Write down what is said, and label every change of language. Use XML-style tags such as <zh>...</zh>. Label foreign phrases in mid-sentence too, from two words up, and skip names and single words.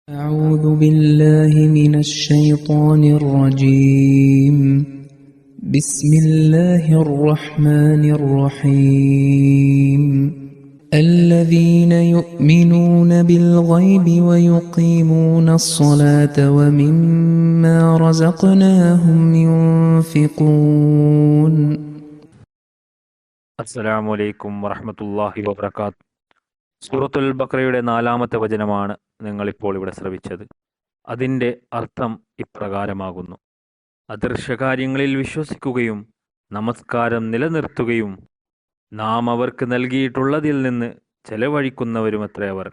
<ar>أعوذ بالله من الشيطان الرجيم بسم الله الرحمن الرحيم الذين يؤمنون بالغيب ويقيمون الصلاة ومما رزقناهم ينفقون. السلام عليكم ورحمة الله وبركاته.</ar> <ml>സൂറത്തുൽ ബഖറയുടെ 4-ാമത്തെ വചനമാണ് നിങ്ങളിപ്പോൾ ഇവിടെ ശ്രവിച്ചത്. അതിൻ്റെ അർത്ഥം ഇപ്രകാരമാകുന്നു: അദൃശ്യകാര്യങ്ങളിൽ വിശ്വസിക്കുകയും നമസ്കാരം നിലനിർത്തുകയും നാം അവർക്ക് നൽകിയിട്ടുള്ളതിൽ നിന്ന് ചെലവഴിക്കുന്നവരുമത്രേ അവർ.</ml>